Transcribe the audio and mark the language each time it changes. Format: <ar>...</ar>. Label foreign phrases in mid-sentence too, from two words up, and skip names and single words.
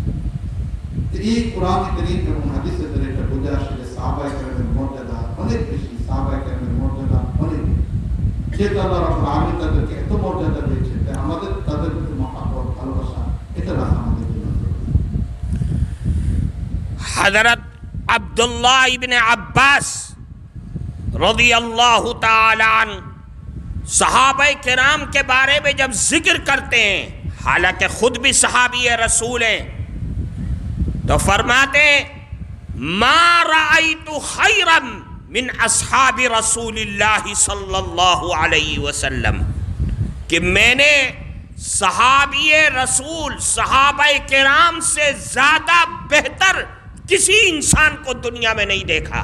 <bn>এই কোরআনে কারীম এবং হাদিসের দ্বারা এটা বোঝা আসে যে সাহাবায়ে কেরামের মর্যাদা অনেক বেশি, সাহাবায়ে কেরামের মর্যাদা অনেক। যেহেতু আল্লাহ রাব্বুল আলামিন তাদেরকে এত মর্যাদা দিয়েছেন, আমাদের তাদের প্রতি মহব্বত, ভালোবাসা এটা রাখা আমাদের জন্য</bn> <ur>حضرت عبداللہ ابن عباس</ur> <ar>رضی اللہ تعالی عنہ</ar> <ur>صحابہ کرام کے بارے میں جب ذکر کرتے ہیں، حالانکہ خود بھی صحابی رسول ہیں، تو فرماتے ہیں</ur> <ar>ما رأیت خیرا من اصحاب رسول اللہ صلی اللہ علیہ وسلم،</ar> <ur>کہ میں نے صحابی رسول صحابہ کرام سے زیادہ بہتر کسی انسان کو دنیا میں نہیں دیکھا۔</ur>